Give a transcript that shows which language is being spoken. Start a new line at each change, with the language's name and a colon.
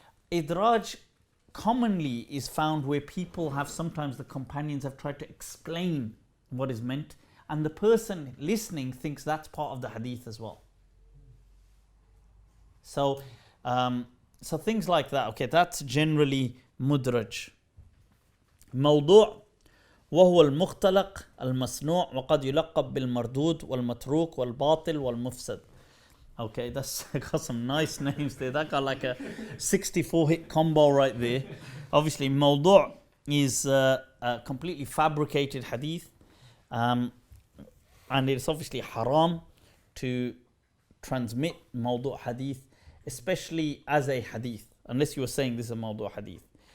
English: Idraj commonly is found where people have, sometimes the companions have tried to explain what is meant, and the person listening thinks that's part of the hadith as well. So things like that, okay, that's generally mudraj.
Arabic: موضوع وهو المختلق المصنوع وقد يلقب بالمردود والمتروك والباطل والمفسد.
English: Okay, that's got some nice names there. That got like a 64-hit combo right there. Obviously, موضوع is a completely fabricated hadith, and it's obviously haram to transmit موضوع hadith, especially as a hadith, unless you were saying this is a موضوع hadith.